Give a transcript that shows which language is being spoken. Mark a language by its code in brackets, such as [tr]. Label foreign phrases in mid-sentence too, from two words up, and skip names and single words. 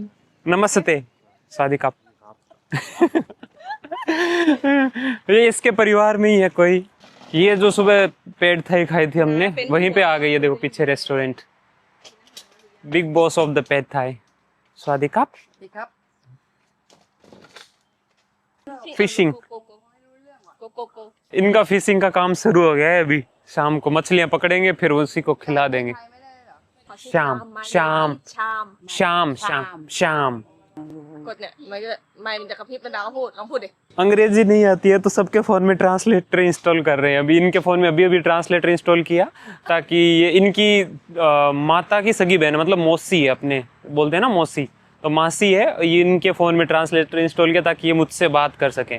[hi] नमस्ते, [th] สวัสดีครับ. [hi] ये इसके परिवार में ही है कोई। ये जो सुबह पेड़ थाई खाई थी हमने, वहीं पे आ गई है, देखो पीछे रेस्टोरेंट, बिग बॉस ऑफ द पेट थाई। [th] สวัสดีครับ, ดีครับ [en] फिशिंग। [th] โกโก [hi] इनका फिशिंग का काम शुरू हो गया है अभी। शाम को मछलियां पकड़ेंगे, फिर उसी को खिला देंगे। शाम शाम [th] ชาม [hi] शाम शाम शाम। [th] กดเนี่ยมันจะกระพริบเป็นดาวพูดลองพูดดิ [hi] अंग्रेजी नहीं आती है तो सबके फ़ोन में ट्रांसलेटर इंस्टॉल कर रहे हैं। अभी इनके फ़ोन में अभी ट्रांसलेटर इंस्टॉल किया, ताकि ये इनकी माता की सगी बहन, मतलब मौसी है, अपने बोलते हैं ना मौसी, तो मासी है। ये इनके फ़ोन में ट्रांसलेटर इंस्टॉल किया ताकि ये मुझसे बात कर सकें।